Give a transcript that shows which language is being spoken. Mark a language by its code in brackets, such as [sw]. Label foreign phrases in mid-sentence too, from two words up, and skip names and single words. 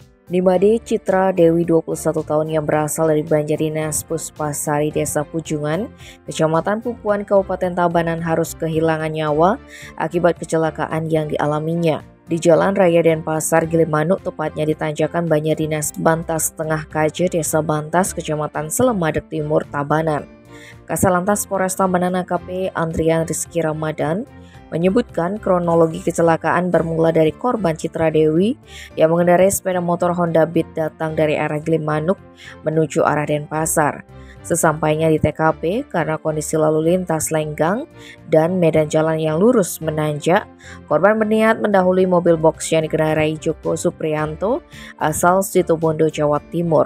[id] Nimade Citra Dewi 21 tahun yang berasal dari Banjardinas Puspasari Desa Pujungan, Kecamatan Pupuan, Kabupaten Tabanan harus kehilangan nyawa akibat kecelakaan yang dialaminya di Jalan Raya Denpasar, Gilimanuk, tepatnya di tanjakan Banjardinas Bantas Tengah Kaje, Desa Bantas, Kecamatan Selemadeg Timur, Tabanan. Kasalantas Polres Tabanan AKP Andrian Rizky Ramadan menyebutkan kronologi kecelakaan bermula dari korban Citra Dewi yang mengendarai sepeda motor Honda Beat datang dari arah Gilimanuk menuju arah Denpasar. Sesampainya di TKP, karena kondisi lalu lintas lenggang dan medan jalan yang lurus menanjak, korban berniat mendahului mobil box yang dikendarai Joko Supriyanto asal Situbondo, Jawa Timur.